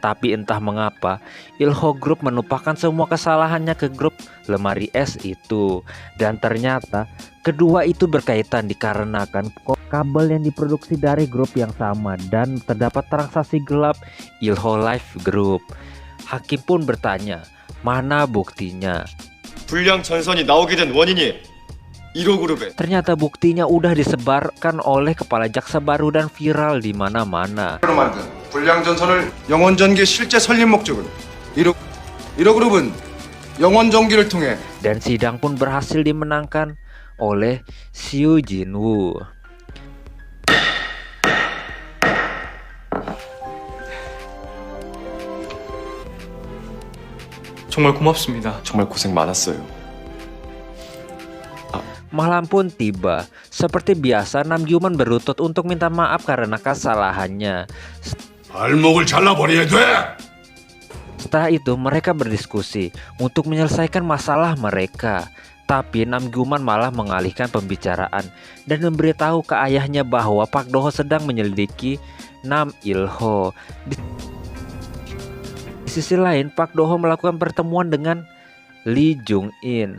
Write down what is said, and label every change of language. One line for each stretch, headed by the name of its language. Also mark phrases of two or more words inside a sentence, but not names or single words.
Indonesian: Tapi entah mengapa Ilho Group menumpahkan semua kesalahannya ke grup lemari es itu. Dan ternyata kedua itu berkaitan dikarenakan kabel yang diproduksi dari grup yang sama dan terdapat transaksi gelap Ilho Life Group. Hakim pun bertanya, mana buktinya?
Korean: 불량 전선이 나오게 된 원인이 1호 그룹의
Indonesian: Ternyata buktinya udah disebarkan oleh kepala jaksa baru dan viral di mana-mana.
Korean: 로 만든 불량 전선을 영원 전기 실제 설립 목적은 1호 그룹은 영원 전기를 통해
Indonesian: Dan sidang pun berhasil dimenangkan oleh Seo Jinwoo.
Korean: 정말 고맙습니다 정말 고생 많았어요.
Indonesian: Malam pun tiba. Seperti biasa, Namgyeoman berlutut untuk minta maaf karena kesalahannya.
Korean: 발목을 잘라버려야 돼.
Indonesian: Setelah itu mereka berdiskusi untuk menyelesaikan masalah mereka. Tapi Namgyeoman malah mengalihkan pembicaraan dan memberitahu ke ayahnya bahwa Park Do-ho sedang menyelidiki Nam Il-ho. Di sisi lain, Park Do-ho melakukan pertemuan dengan Lee Jung-in.